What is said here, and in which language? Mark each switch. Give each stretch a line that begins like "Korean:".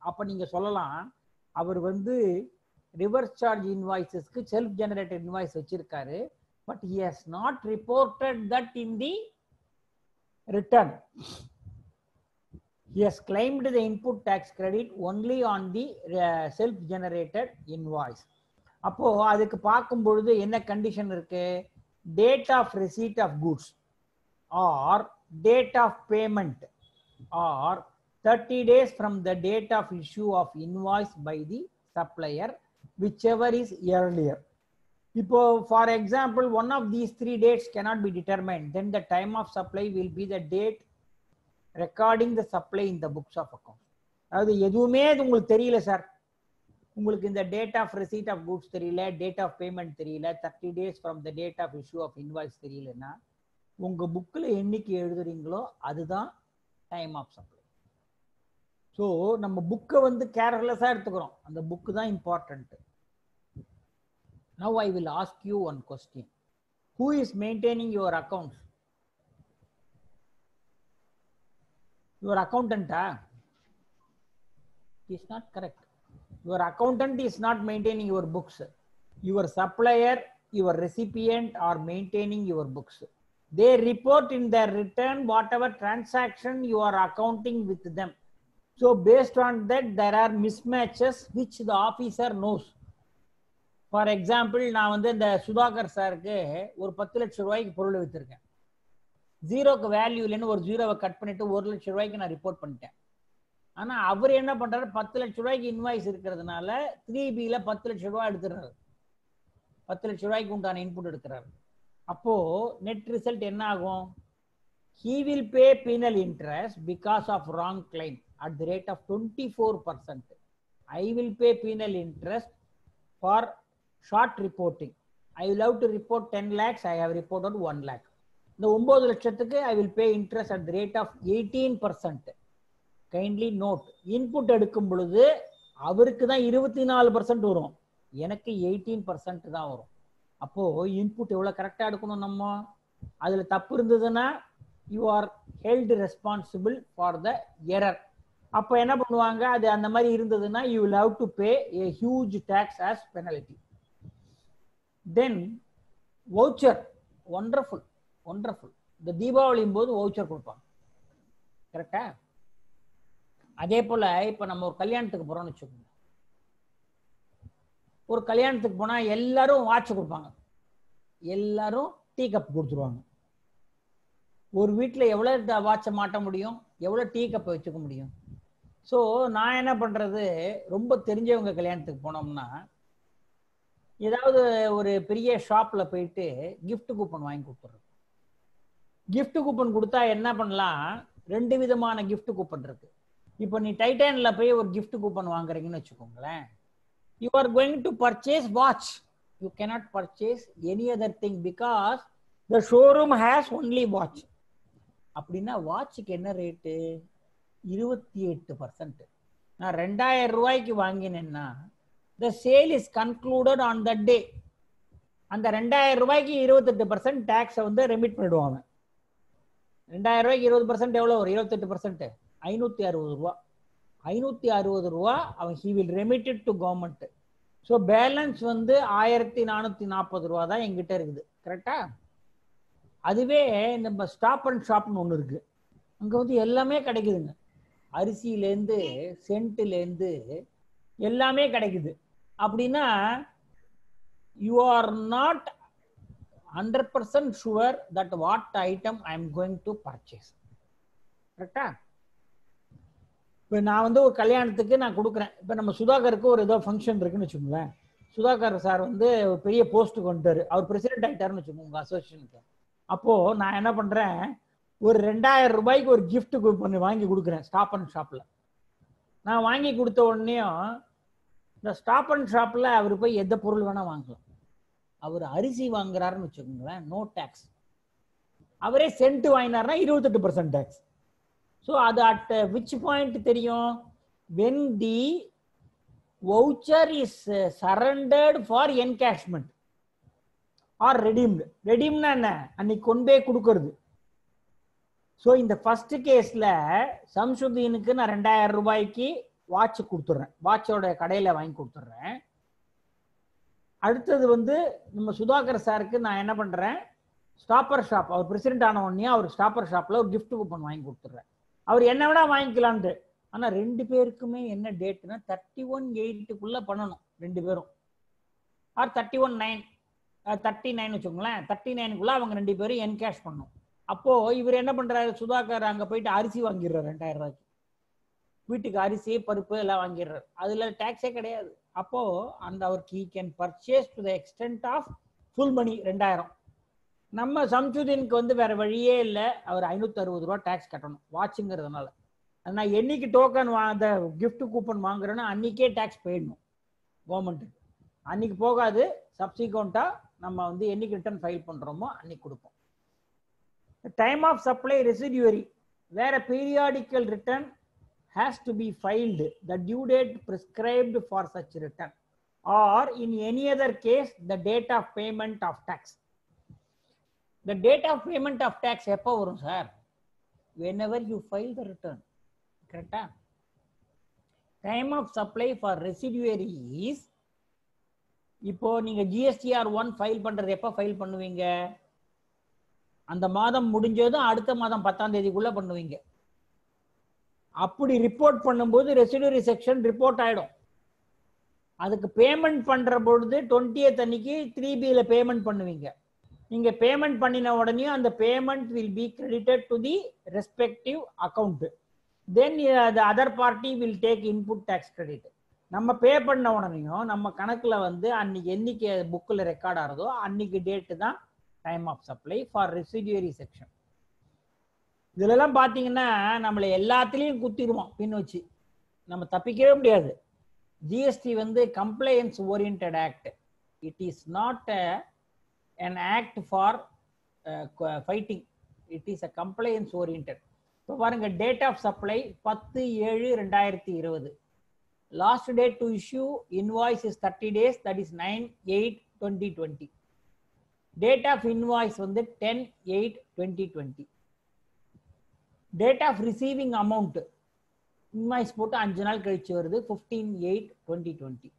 Tamil: அப்ப நீங்க சொல்லலாம், அவர் வந்து reverse charge இன்வாய்ஸஸ்க்கு self generated invoice வச்சிருக்காரு, but
English: he has not reported that in the return. He has claimed the input tax credit only on the self generated invoice.
Tamil: அப்போ அதுக்கு பார்க்கும் பொழுது என்ன கண்டிஷன் இருக்கு?
English: Date of receipt of goods or date of payment or 30 days from the date of issue of invoice by the supplier, whichever is earlier. இப்போ for example one of these 3 dates cannot be determined, then the time of supply will be the date recording the supply in the books of account.
Tamil: அதாவது எதுவுமே உங்களுக்கு தெரியல sir, உங்களுக்கு இந்த date of
English: receipt of goods
Tamil: தெரியல, date of payment தெரியல,
English: 30 days from the date of issue of invoice
Tamil: தெரியலன்னா உங்க புக்கில் என்னைக்கு எழுதுறீங்களோ அதுதான் டைம் ஆஃப் சப்ளை. ஸோ நம்ம புக்கை வந்து கேர்லெஸ்ஸாக எடுத்துக்கிறோம், அந்த புக்கு தான் important.
English: Now I will ask you one question. Who is maintaining your accounts? Your accountant? It is not correct. Your accountant is not maintaining your books. Your supplier, your recipient are maintaining your books. They report in their return whatever transaction you are accounting with them. So based on that there are mismatches which the officer knows.
Tamil: For example, நான் வந்து இந்த சுதாகர் சாருக்கு ஒரு 10 லட்சம் ரூபாய்க்கு பொருள் விற்றுருக்கேன். ஜீரோக்கு value இல்லைன்னு ஒரு ஜீரோவை கட் பண்ணிட்டு 1 லட்சம் ரூபாய்க்கு நான் ரிப்போர்ட் பண்ணிட்டேன். ஆனால் அவர் என்ன பண்றாரு, 10 லட்சம் ரூபாய்க்கு இன்வாய்ஸ் இருக்கிறதுனால 3Bல 10 லட்சம் ரூபாய் எடுத்துறாரு, 10 லட்சம் ரூபாய்க்கு உண்டான இன்புட் எடுக்கிறாரு. அப்போ நெட் ரிசல்ட் என்ன ஆகும்?
English: He will pay penal interest because of wrong claim at the rate of 24%. I will pay penal interest for short reporting. I will have to report 10 lakhs, I have reported 1 lakh.
Tamil: இந்த 9 லட்சத்துக்கு
English: I will pay interest at the rate of 18%. Kindly note,
Tamil: input எடுக்கும் பொழுது அவருக்கு தான் 24% வரும், எனக்கு 18% தான் வரும். அப்போ இன்புட் எவ்வளவு கரெக்டா எடுக்கணும் நம்ம. அதுல தப்பு இருந்ததுன்னா
English: you are held responsible for the error.
Tamil: அப்ப என்ன பண்ணுவாங்க, அது அந்த மாதிரி இருந்ததுன்னா
English: you will have to pay a huge tax as penalty. Then voucher, wonderful.
Tamil: இந்த தீபாவளியும் போது வவுச்சர் கொடுப்பாங்க, கரெக்டா? அதே போல இப்ப நம்ம ஒரு கல்யாணத்துக்கு போறோம்னு வச்சுக்கோங்க. ஒரு கல்யாணத்துக்கு போனா எல்லாரும் வாட்ச் கொடுப்பாங்க, எல்லாரும் டீ கப் கொடுத்துருவாங்க. ஒரு வீட்டில் எவ்வளவு வாட்சை மாட்ட முடியும், எவ்வளவு டீ கப்பை வச்சுக்க முடியும்? ஸோ நான் என்ன பண்றது, ரொம்ப தெரிஞ்சவங்க கல்யாணத்துக்கு போனோம்னா ஏதாவது ஒரு பெரிய ஷாப்ல போயிட்டு கிஃப்ட் கூப்பன் வாங்கி கொடுத்துட்றது. கிஃப்ட் கூப்பன் கொடுத்தா என்ன பண்ணலாம், 2 விதமான கிஃப்ட் கூப்பன் இருக்கு. இப்போ நீ டைட்டான்ல போய் ஒரு கிஃப்ட் கூப்பன் வாங்குறீங்கன்னு வச்சுக்கோங்களேன்,
English: you are going to purchase watch, you cannot purchase any other thing because the showroom has only watch.
Tamil: அப்படின்னா வாட்சுக்கு என்ன ரேட்டு, 28%. நான் 2000 ரூபாய்க்கு வாங்கினேன்னா
English: the sale is concluded on that day.
Tamil: அந்த 2000 ரூபாய்க்கு 28% டாக்ஸை வந்து ரெமிட் பண்ணிடுவாங்க. 2000 ரூபாய்க்கு 20% எவ்வளோ வரும், 28%, 560 ரூபா.
English: 560
Tamil: ரூபா அவன்
English: he will remit it to government.
Tamil: So balance வந்து 1440 ரூபா தான் எங்கிட்ட இருக்குது, கரெக்டா? அதுவே நம்ம ஸ்டாப் அண்ட் ஷாப்னு ஒன்று இருக்கு, அங்கே வந்து எல்லாமே கிடைக்குதுங்க, அரிசியிலேருந்து சென்ட்லேருந்து எல்லாமே கிடைக்குது. அப்படின்னா
English: you are not 100% sure that what item I am going to purchase,
Tamil: கரெக்டா? இப்போ நான் வந்து ஒரு கல்யாணத்துக்கு நான் கொடுக்குறேன். இப்போ நம்ம சுதாகருக்கு ஒரு ஏதோ ஃபங்க்ஷன் இருக்குன்னு வச்சுக்கோங்களேன். சுதாகர் சார் வந்து ஒரு பெரிய போஸ்ட்டுக்கு வந்துட்டாரு, அவர் பிரசிடென்ட் ஆகிட்டாருன்னு வச்சுக்கோங்க உங்கள் அசோசியேஷனுக்கு. அப்போது நான் என்ன பண்ணுறேன், ஒரு 2000 ரூபாய்க்கு ஒரு கிஃப்ட் பண்ணி வாங்கி கொடுக்குறேன் ஸ்டாப் அண்ட் ஷாப்பில். நான் வாங்கி கொடுத்த உடனேயும் இந்த ஸ்டாப் அண்ட் ஷாப்பில் அவர் போய் எந்த பொருள் வேணால் வாங்கலாம். அவர் அரிசி வாங்குறாருன்னு வச்சுக்கோங்களேன், நோ டேக்ஸ். அவரே சென்ட் வாங்கினார்னா 28% டேக்ஸ். ஸோ அது அட் விச் பாயிண்ட் தெரியும்?
English: when the voucher is surrendered for encashment or redeemed.
Tamil: redeemனா என்ன? அன்னைக்கு கொண்டு போய் கொடுக்கறது. ஸோ இந்த ஃபர்ஸ்ட் கேஸ்ல சம்சுதீனுக்கு நான் 2000 ரூபாய்க்கு வாட்ச் கொடுத்துட்றேன், வாட்சோட கடையில வாங்கி கொடுத்துட்றேன். அடுத்தது வந்து நம்ம சுதாகர் சாருக்கு நான் என்ன பண்றேன், ஸ்டாப்பர் ஷாப், அவர் பிரசிடென்ட் ஆன உடனே அவர் ஸ்டாப்பர் ஷாப்ல ஒரு gift கூப்பன் வாங்கி கொடுத்துட்றேன். அவர் என்ன வேணா வாங்கிக்கலான்ட்டு. ஆனா 2 பேருக்குமே என்ன டேட்னா 31/8க்குள்ள பண்ணணும் 2 பேரும். ஆர் 39 வச்சுக்கோங்களேன், 39க்குள்ள அவங்க 2 பேரும் என்கேஷ் பண்ணணும். அப்போ இவர் என்ன பண்றாரு, சுதாகர் அங்க போயிட்டு அரிசி வாங்கிடுறாரு 2000 ரூபாய்க்கு. வீட்டுக்கு அரிசி பருப்பு எல்லாம் வாங்கிடுறாரு, அதுல டாக்ஸே கிடையாது. அப்போ அந்த அவருக்கு
English: he can purchase to the extent of full money 2000.
Tamil: நம்ம சம்சுதீனுக்கு வந்து வேற வழியே இல்லை, அவர் 560 ரூபா டாக்ஸ் கட்டணும் வாட்சுங்கிறதுனால. நான் என்னைக்கு டோக்கன் அந்த gift கூப்பன் வாங்குறேன்னா அன்னைக்கே டாக்ஸ் போயிடணும் கவர்மெண்ட்டுக்கு. அன்னைக்கு போகாது, சப்சிக்வெண்டா நம்ம வந்து என்னைக்கு ரிட்டர்ன் ஃபைல் பண்றோமோ அன்னைக்கு கொடுப்போம்.
English: Time of supply residuary, வேற periodical return has to be filed the due date prescribed for such return or in any other case the date of payment of tax. The date of payment of tax
Tamil: எப்போ வரும் sir?
English: whenever you file the return.
Tamil: கரெக்டா?
English: time of supply for residuary is,
Tamil: இப்போ நீங்க GSTR 1 file பண்றது எப்போ file பண்ணுவீங்க? அந்த மாதம் முடிஞ்சதும் அடுத்த மாதம் 10ஆம் தேதிக்குள்ள பண்ணுவீங்க. அப்படி ரிப்போர்ட் பண்ணும்போது ரெசிடியூரி செக்ஷன் ரிப்போர்ட் ஆயிடும். அதுக்கு பேமெண்ட் பண்ற பொழுது 20th அன்னைக்கு 3Bல பேமெண்ட் பண்ணுவீங்க. நீங்க பேமெண்ட் பண்ணின உடனே அந்த payment
English: Will be credited to the respective account. Then the other party will take input tax credit.
Tamil: நம்ம பே பண்ண உடனேயும் நம்ம கணக்குல வந்து அன்னைக்கு என்னைக்கு புக்கில் ரெக்கார்ட் ஆகிறதோ அன்னைக்கு டேட்டு தான் time of supply for residuary section. இதுலலாம் பார்த்தீங்கன்னா நம்மளை எல்லாத்துலேயும் குத்திடுவோம் பின் வச்சு, நம்ம தப்பிக்கவே முடியாது.
English: GST வந்து compliance oriented act. It is not an act for fighting, it is a compliance oriented.
Tamil: இப்போ பாருங்க, date of supply 10/7/2020.
English: Last date to issue invoice is 30 days, that is 9/8/2020. Date of invoice வந்து 10/8/2020. Date of receiving amount
Tamil: invoice போட்டு 5 நாள் கழிச்சு வருது 15/8/2020.